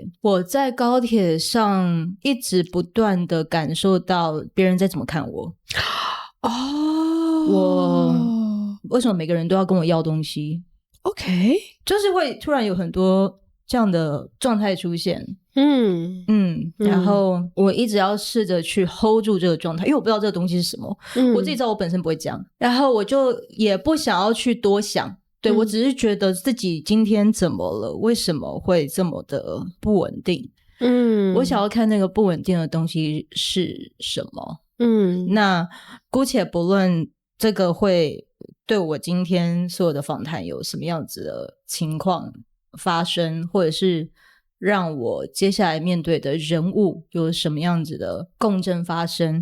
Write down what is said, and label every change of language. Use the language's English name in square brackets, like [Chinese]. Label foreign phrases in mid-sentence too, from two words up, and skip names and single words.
[Chinese] 我在高鐵上一直不斷的感受到別人在怎麼看我。我為什麼每個人都要跟我要東西？ OK，就是會突然有很多這樣的狀態出現。然後我一直要試着去 hold 住這個狀態，因為我不知道這個東西是什麼。我自己知道我本身不會講，然後我就也不想要去多想。對，我只是覺得自己今天怎麼了，為什麼會這麼的不穩定。我想要看那個不穩定的東西是什麼。那姑且不論這個會對我今天所有的訪談有什麼樣子的情況發生，或者是讓我接下來面對的人物有什麼樣子的共振發生。